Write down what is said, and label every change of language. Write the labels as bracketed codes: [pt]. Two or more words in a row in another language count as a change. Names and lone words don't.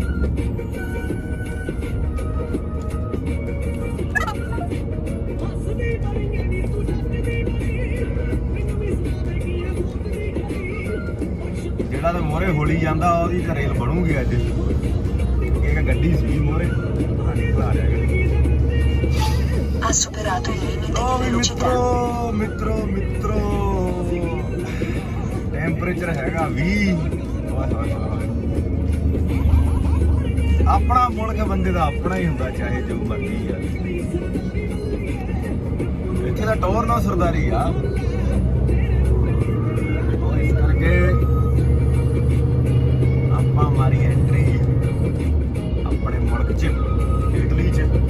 [pa] ਜਿਹੜਾ ਤਾਂ ਮੋਹਰੇ ਹੋਲੀ ਜਾਂਦਾ ਉਹਦੀ ਤਾਂ ਰੇਲ ਬਣੂਗੀ ਅੱਜ। ਇੱਕ ਗੱਡੀ ਸੀ ਮੋਹਰੇ, [it] Ha superato il limite di velocità. [pa] ਮਿੱਤਰੋ ਟੈਂਪਰੇਚਰ ਹੈਗਾ 20। ਆਪਣਾ ਮੁਲਕ ਬੰਦੇ ਦਾ ਆਪਣਾ ਹੀ ਹੁੰਦਾ, ਚਾਹੇ ਜੋ ਮਰਜ਼ੀ ਆ। ਇੱਥੇ ਦਾ ਟੋਰ ਨਾ ਸਰਦਾਰੀ ਆ, ਇਸ ਕਰਕੇ ਆਪਾਂ ਮਾਰੀ ਐਂਟਰੀ ਆਪਣੇ ਮੁਲਕ 'ਚ, ਇਟਲੀ 'ਚ।